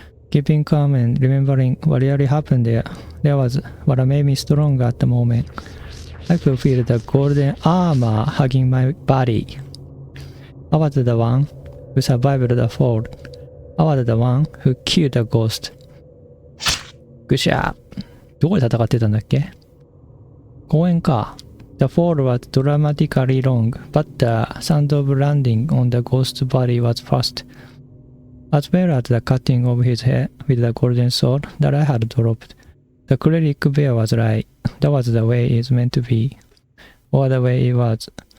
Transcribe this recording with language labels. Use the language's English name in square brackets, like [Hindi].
[English] Keeping calm and remembering what really happened there was what made me stronger at the moment. I could feel the golden armor hugging my body. I was the one who survived the fall. I was the one who killed the ghost. ぐしゃー。 [Japanese] どこで戦ってたんだっけ公園か。 [English] The fall was dramatically long, but the sound of landing on the ghost's body was fast, as well as the cutting of his head with the golden sword that I had dropped. The cleric bear was right. That was the way it's meant to be. Or the way it was.